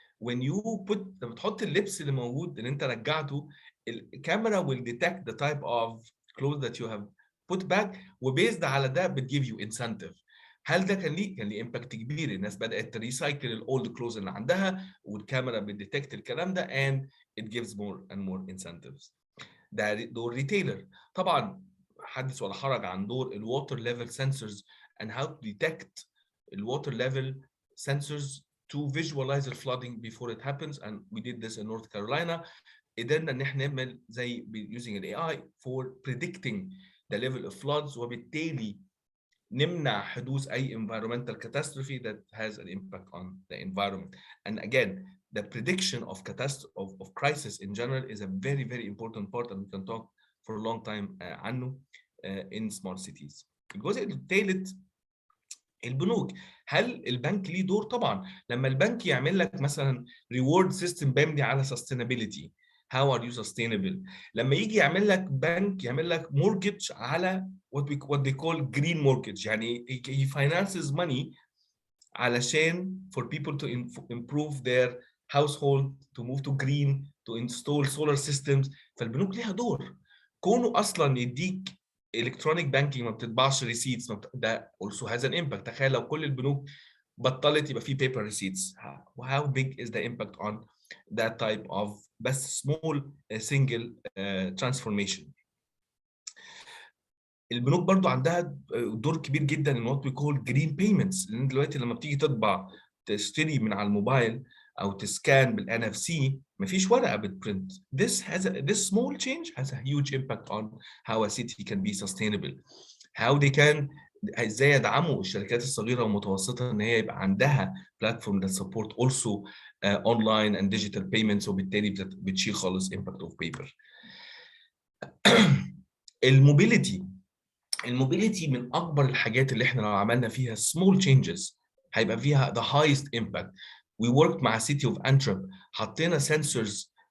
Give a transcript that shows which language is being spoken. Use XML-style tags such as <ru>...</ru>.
<en>when you</en> <ar>لما تحط اللبس اللي موجود اللي انت رجعته الكاميرا</ar> <en>will detect the type of clothes that you have put back</en> <ar>وبيزد على ده بتجيب</ar> <en>you incentive.</en> <ar>هل ده كان ليه امباكت كبير؟ الناس بدأت تريسايكل الاولد كلوز اللي عندها والكاميرا بتديتكت الكلام ده</ar> <en>and it gives more and more incentives.</en> <ar>ده دور ريتيلر. طبعا حدث ولا حرج عن دور الووتر ليفل سنسورز</ar> <en>and how to detect الووتر ليفل sensors to visualize the flooding before it happens, and we did this in North Carolina.</en> <ar>قدرنا ان احنا نعمل زي</ar> <en>using the AI for predicting the level of floods</en> <ar>وبالتالي نمنع حدوث اي</ar> <en>environmental catastrophe that has an impact on the environment. And again, the prediction of catastrophe of crisis in general is a very very important part and we can talk for a long time</en> <ar>عنه</ar> <en>in smart cities.</en> <ar>الجزء الثالث البنوك. هل البنك ليه دور؟ طبعا. لما البنك يعمل لك مثلا reward system مبني على sustainability.</ar> <en>How are you sustainable؟</en> <ar>لما يجي يعمل لك</ar> <en>Bank يعمل لك mortgage على what they call green mortgage.</en> <ar>يعني</ar> <en>he finances money</en> <ar>علشان</ar> <en>for people to improve their household, to move to green, to install solar systems.</en> <ar>فالبنوك ليها دور. كونه اصلا يديك</ar> <en>electronic banking</en> <ar>ما بتطبعش</ar> <en>receipts ده also has an impact.</en> <ar>تخيل لو كل البنوك بطلت يبقى في paper receipts.</ar> <en>How big is the impact on that type of</en> <ar>بس</ar> <en>small single transformation.</en> <ar>البنوك برضو عندها دور كبير جدا</ar> <en>in what we call green payments.</en> <ar>لان دلوقتي لما بتيجي تطبع تشتري من على الموبايل او تسكان بالان اف سي مفيش ورقه بتبرنت.</ar> <en>This small change has a huge impact on how a city can be sustainable. How they can</en> <ar>ازاي يدعموا الشركات الصغيره والمتوسطه ان هي يبقى عندها</ar> <en>platform that support also online and digital payments</en> <ar>وبالتالي بتشيل خالص</ar> <en>impact of paper.</en> <ar>الموبيليتي من اكبر الحاجات اللي احنا لو عملنا فيها small changes هيبقى فيها</ar> <en>the highest impact. We worked</en> <ar>مع</ar> <en>city of Antwerp.</en> <ar>حطينا</ar> <en>sensors.</en>